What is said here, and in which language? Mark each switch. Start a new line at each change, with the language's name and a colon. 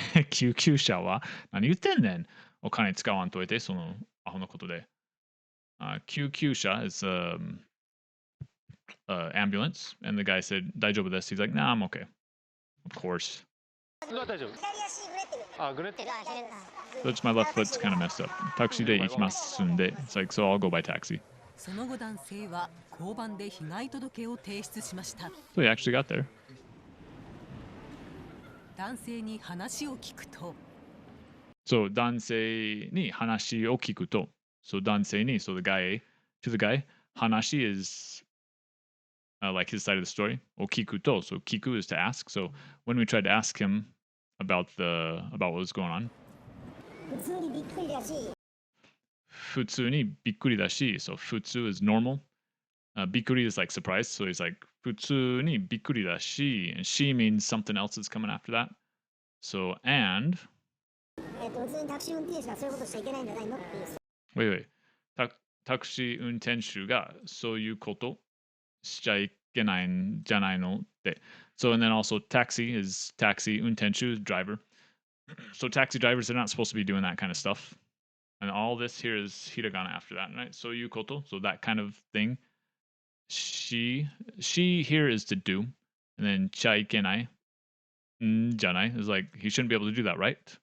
Japanese: 救急車は何言ってんねんお金使わんといてそのアホのことで救急車
English: is ambulance. And the guy said,
Japanese: 大丈夫です.
English: He's like, nah, I'm okay. Of course.
Japanese: 大丈夫。あ、ぐねってる。
English: So it's my left foot's kind of messed up.
Japanese: タクシーで行きますんで.
English: It's like, so I'll go by taxi.
Japanese: その後男性は交番で被害届を提出しました。
English: So he actually got there.
Japanese: 男性に話を聞くと。 So 男性に話を聞くと.
English: So
Japanese: 男性に,
English: so the guy, to the guy, 話 is like his side of the story.
Japanese: を聞くと,
English: so 聞く is to ask. So when we tried to ask him about what was going on.
Japanese: 普通にびっくりだし。普通にびっくりだし.
English: So 普通 is normal. びっくり is like surprise. So he's like
Japanese: 普通にびっくりだし.
English: And she means something else is coming after that. So and
Japanese: 普通にタクシー運転手がそういうことしちゃいけないんじゃないのっていう。
English: wait.
Japanese: タクシー運転手がそういうことしちゃいけないんじゃないのって。
English: So and then also taxi is taxi 運転手 driver. So taxi drivers, they're not supposed to be doing that kind of stuff. And all this here is hiragana after that, right? So you koto, so that kind of thing. She here is to do. And then chaikenai, janai is like, he shouldn't be able to do that, right?